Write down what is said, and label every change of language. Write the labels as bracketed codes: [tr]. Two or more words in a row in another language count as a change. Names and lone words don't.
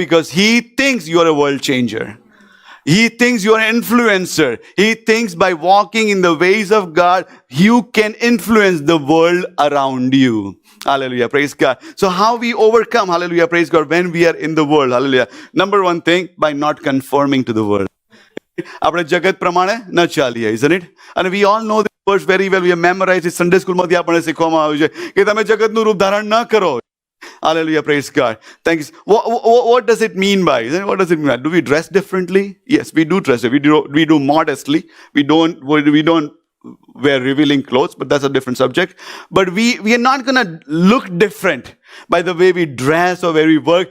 [en] Because He thinks you are a world changer. He thinks you are an influencer. He thinks by walking in the ways of God, you can influence the world around you. Hallelujah. Praise God. So how we overcome, hallelujah, praise God, when we are in the world. Hallelujah. Number one thing, by not conforming to the world. [gu] આપણે જગત પ્રમાણે ન ચાલીએ, [en] isn't it? And we all know this verse very well. We have memorized it. Sunday school [gu] માંથી આપણને શીખવામાં આવ્યું છે કે તમે જગતનું રૂપ ધારણ ન કરો. [en] Hallelujah, praise God. Thank you. What does it mean by? What does it mean by? Do we dress differently? Yes, we do dress. We do modestly. We don't wear revealing clothes, but that's a different subject. But we are not going to look different by the way we dress or where we work.